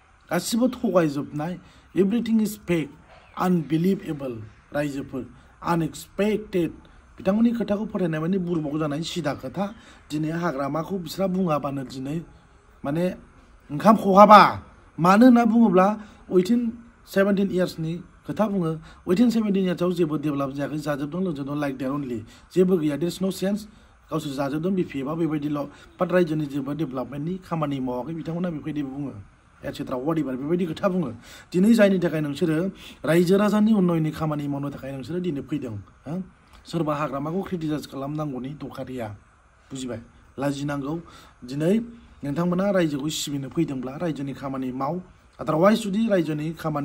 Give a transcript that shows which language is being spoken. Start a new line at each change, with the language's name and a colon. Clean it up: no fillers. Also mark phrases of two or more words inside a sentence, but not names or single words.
Bodo: गासिबो थगायजोबनाय
English: everything is fake unbelievable
Bodo: रायजोफोर आनएक्सपेक्टेड बिथांमोननि खोथाखौ फोथायनाय माने बुरबक जानाय सिदा खोथा दिनै हाग्रामाखौ बिसोरा बुङाबानो दिनै माने ओंखाम खहाबा मानो होनना बुङोब्ला 17 इयार्सनि खोथा बुङो 17 इयार्सआव जेबो डेभेलप जायाखै जाजोबदों लोंजोबदों
English: like there only
Bodo: जेबो गैया
English: there is no sense
Bodo: गावसोर जाजोबदों बिपिएफआ बेबायदिल' बाट रायजोनि जेबो डेभेलपमेन्टनि खामानि मावाखै बिथांमोना बेबायदि बुङो
English: etcetera whatever
Bodo: बेबायदि खोथा बुङो दिनै जायनि थाखाय नोंसोरो रायजो राजानि उन्नयननि खामानि मावनो थाखाय नोंसोरो दिनै फैदों सोरबा हाग्रामाखौ क्रिटिसाइज खालामनांगौनि दरखार गैया बुजिबाय लाजिनांगौ दिनै नोंथांमोना रायजोखौ सिबिनो फैदोंब्ला रायजोनि खामानि माव आदारवाइज जुदि रायजोनि खामानि